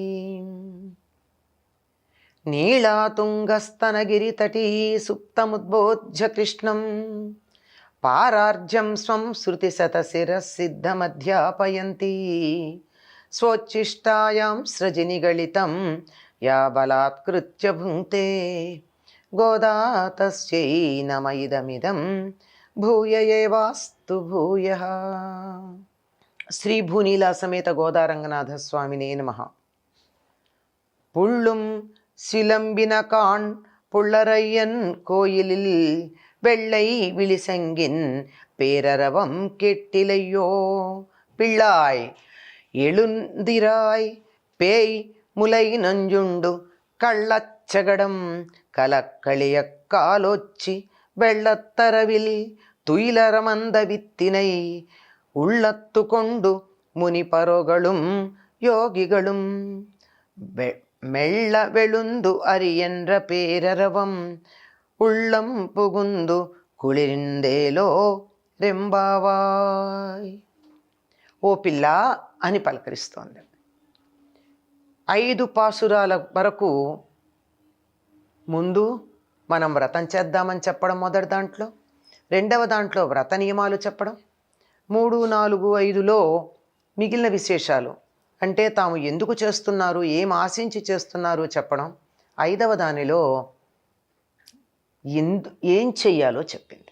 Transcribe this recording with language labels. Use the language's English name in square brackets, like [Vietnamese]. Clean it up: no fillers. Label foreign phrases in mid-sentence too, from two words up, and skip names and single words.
[Sanskrit] నీళాతుంగస్తనగిరితటీ సుప్తముద్బోధ్య కృష్ణం పారార్జ్యం స్వం శృతిశతశిరసిద్ధమధ్యాపయంతి స్వోచ్ఛిష్టాయాం సృజినిగళితం యా బలాత్కృత్య భుంక్తే గోదా తస్యై నమ ఇదమిదం భూయ ఏవాస్తు భూయః. శ్రీ భూనీలా సమేత గోదారంగనాథ స్వామినే నమః. [Tamil] புள்ளும் சிலம்பினகான் புள்ளரையன் கோயிலில் வெள்ளை விழிசங்கின் பேரரவம் கெட்டிலையோ பிள்ளாய் எழுந்திராய் பேய் முலை நஞ்சுண்டு கள்ளச்சகடம் கலக்களிய காலோச்சி வெள்ளத்தரவில் துயிலரமந்த வித்தினை உள்ளத்து கொண்டு முனிபரோகளும் யோகிகளும் மெல்ல வெளுந்து அரியன்ற பேரரவம் உள்ளம் புகுந்து குளிர்ந்தேலோர் எம்பாவாய். [Telugu] ఓ పిల్ల అని పలకరిస్తోంది. 5 పాసురాల వరకు ముందు మనం వ్రతం చేద్దామని చెప్పడం మొదటి దాంట్లో, రెండవ దాంట్లో వ్రత నియమాలు చెప్పడం, 3, 4, 5లో మిగిలిన విశేషాలు అంటే తాము ఎందుకు చేస్తున్నారు, ఏం ఆశించి చేస్తున్నారు చెప్పడం, 5వ దానిలో ఏం చెయ్యాలో చెప్పింది.